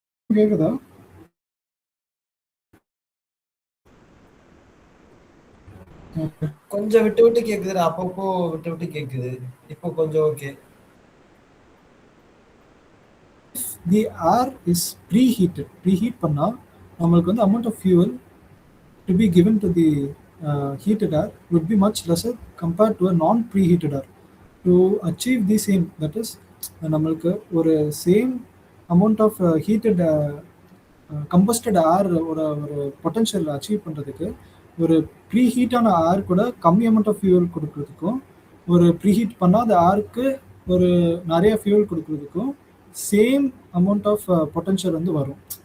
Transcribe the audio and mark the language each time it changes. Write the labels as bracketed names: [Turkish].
[Tamil] கேக்குதா? கொஞ்சம் விட்டு விட்டு கேக்குது, அப்பப்போ விட்டு விட்டு கேக்குது. இப்போ கொஞ்சம் okay. [English] The air is preheat [Tamil] பண்ணா நம்மளுக்கு வந்து [English] amount of fuel to be given to the heated air would be much lesser compared to a non-preheated air. To achieve the same, that is [Tamil] நம்மளுக்கு ஒரு சேம் amount of heated கம்பஸ்டட் ஏர் ஒரு potential achieve பண்ணுறதுக்கு ஒரு ப்ரீஹீட்டான ஏர் கூட கம்மி amount of fuel கொடுக்குறதுக்கும் ஒரு preheat பண்ணாத ஏருக்கு ஒரு நிறைய fuel கொடுக்குறதுக்கும் same amount of potential வந்து வரும்.